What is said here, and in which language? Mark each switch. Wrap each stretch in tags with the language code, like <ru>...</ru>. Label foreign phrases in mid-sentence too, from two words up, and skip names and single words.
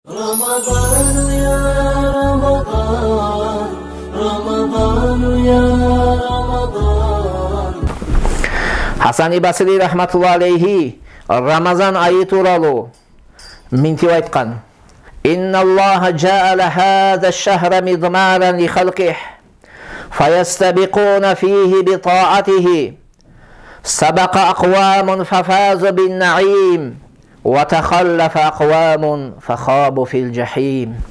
<ar>رمضان يا رمضان رمضان يا رمضان.</ar> <kk>Hasan-i Basri</kk> <ar>rahmatullah aleyhi</ar> <kk>Ramazan ayı turalı mintip aytkan.</kk> <ar>إن الله جعل هذا الشهر مضمارا لخلقه فيستبقون فيه بطاعته سبق أقوام ففازوا بالنعيم وتخلف أقوام فخابوا في الجحيم.</ar>